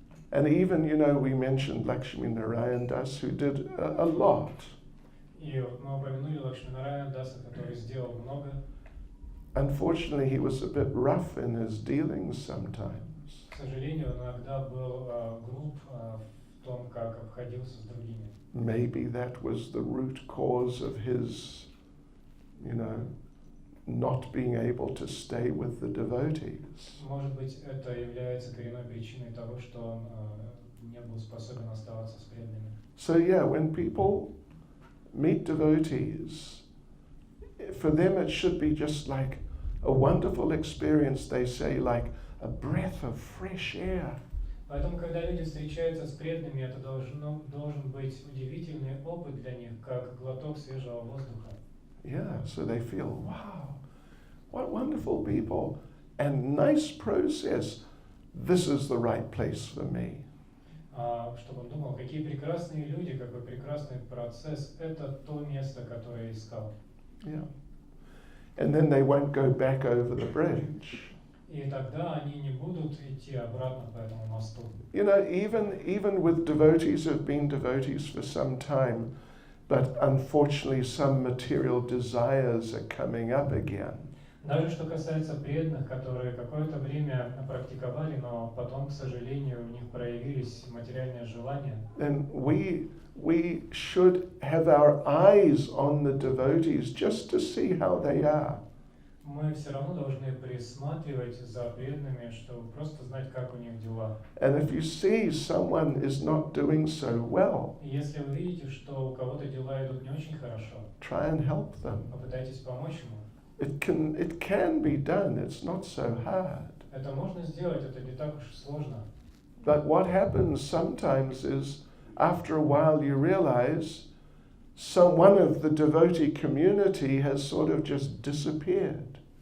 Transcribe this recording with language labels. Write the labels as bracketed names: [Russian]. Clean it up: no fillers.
[English] And even, we mentioned Lakshmi Narayan Das, who did a lot. [Russian] И вот мы упомянули Лакшминараяна Даса, который сделал много. [English] Unfortunately, he was a bit rough in his dealings sometimes. [Russian] К сожалению, иногда был груб в том, как обходился с другими. [English] Maybe that was the root cause of his, not being able to stay with the devotees. [Russian] Может быть, это является коренной причиной того, что он не был способен оставаться с преданными. [English] So yeah, when people meet devotees, for them it should be just like a wonderful experience, they say, like a breath of fresh air. [Russian] Поэтому, когда люди встречаются с преданными, это должен быть удивительный опыт для них, как глоток свежего воздуха. [English] Yeah, so they feel, wow, what wonderful people, and nice process. This is the right place for me. [Russian] Чтобы он думал, какие прекрасные люди, какой прекрасный процесс, это то место, которое я искал. [English] Yeah. And then they won't go back over the bridge. [Russian] И тогда они не будут идти обратно по этому мосту. [English] Even with devotees who have been devotees for some time, but unfortunately some material desires are coming up again. [Russian] Даже что касается преданных, которые какое-то время практиковали, но потом, к сожалению, у них проявились материальные желания. [English] Then we should have our eyes on the devotees just to see how they are. [Russian] Мы все равно должны присматривать за преданными, чтобы просто знать, как у них дела. [English] And if you see someone is not doing so well, [Russian] И если вы видите, что у кого-то дела идут не очень хорошо, [English] try and help them. [Russian] попытайтесь помочь ему. [English] It can be done. It's not so hard. [Russian] Это можно сделать, это не так уж сложно. [English] But what happens sometimes is, after a while, you realize one of the devotee community has sort of just disappeared.